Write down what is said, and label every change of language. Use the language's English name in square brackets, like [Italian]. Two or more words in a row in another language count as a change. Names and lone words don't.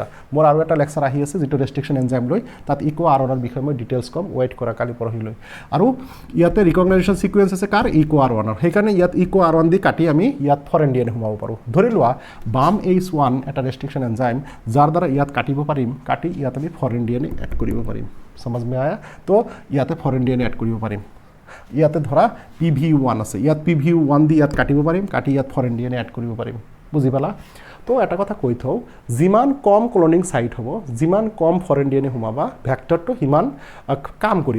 [Assamese] মোৰ আৰু এটা লেকচাৰ আহি আছে যিটো [English] restriction enzyme [Assamese] লৈ, তাত EcoR1 বিষয়ে মই ডিটেইলছ কম, ৱেইট কৰা কালি পৰহি লৈ। আৰু ইয়াতে [English] recognition sequence [Assamese] আছে কাৰ, EcoR1। সেইকাৰণে ইয়াত EcoR1 দি কাটি আমি ইয়াত [English] foreign DNA [Assamese] সোমাব পাৰোঁ। ধৰি লোৱা BAM-ACE1 এটা [English] restriction enzyme [Assamese] যাৰ দ্বাৰা ইয়াত কাটিব পাৰিম, কাটি ইয়াত আমি [English] foreign DNA add [Assamese] কৰিব পাৰিম। [Hindi] समझ में आया, तो [Assamese] ইয়াতে ফরেন DNA এড কৰিব পাৰিম। ইয়াতে ধৰা PVU1 আছে, ইয়াত PVU1 দি ইয়াত কাটিব পাৰিম, কাটি ইয়াত [English] foreign DNA add [Assamese] কৰিব পাৰিম। বুজি পালা? তো এটা কথা কৈ থওঁ, যিমান কম [English] cloning site [Assamese] হ'ব, যিমান কম [English] foreign DNA [Assamese] সোমাবা, ভেক্টৰটো সিমান কাম কৰিব।